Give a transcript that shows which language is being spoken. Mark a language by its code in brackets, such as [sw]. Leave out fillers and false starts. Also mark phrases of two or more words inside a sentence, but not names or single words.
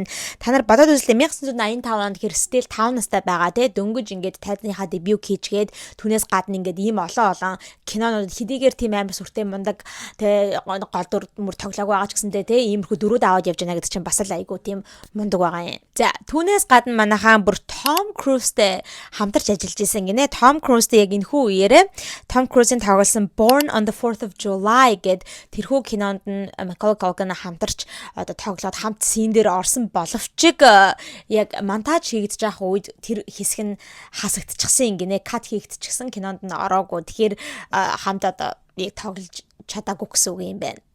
[mn] Та нар бодоод үзлээ 1985 онд хэр стил 5 настай байгаа те дөнгөж ингээд тайзныхаа дебют хийчгээд түүнээс гадна ингээд ийм олон кинонууд хэдийгээр тийм амар сүртэй мундаг те гол дүр мөр тоглоагүй байгаа ч гэсэндээ те иймэрхүү дөрүүд аваад явж байна гэдэг чинь бас л айгу тийм мундаг байгаа юм. За түүнээс гадна манайхаа бүр Tom Cruise-тэй хамтарч ажиллаж исэн гинэ. Tom Cruise-тэй яг энэхүү үеэрээ Tom Cruise-ийн тоглосон [en] Born on the 4th of July [mn] гэд тэрхүү кинонд нь Macaulay Culkin хамтарч одоо тоглоод хамт син дээр орсон боловч яг монтаж хийгдэж байх үед тэр хэсэг нь хасагдчихсан юм гинэ. Кат хийгдчихсэн кинонд нь ороогүй. Тэгэхээр хамт одоо яг тоглож чадаагүй гэсэн үг юм байна.